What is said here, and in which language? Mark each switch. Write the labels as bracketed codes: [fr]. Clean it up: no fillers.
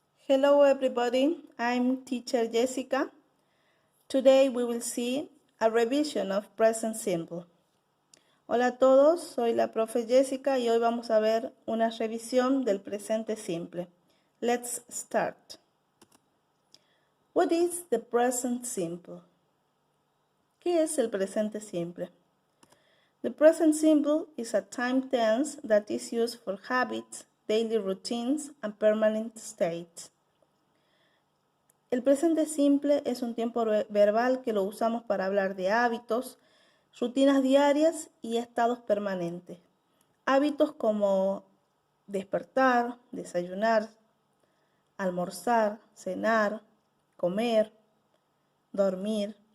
[en] Hello everybody, I'm teacher Jessica. Today we will see a revision of present simple. [es] Hola a todos, soy la profe Jessica y hoy vamos a ver una revisión del presente simple. [en] Let's start. What is the present simple? [es] ¿Qué es el presente simple? [en] The present simple is a time tense that is used for habits, daily routines, and permanent states. [es] El presente simple es un tiempo verbal que lo usamos para hablar de hábitos, rutinas diarias y estados permanentes. Hábitos como despertar, desayunar, almorzar, cenar, comer, dormir.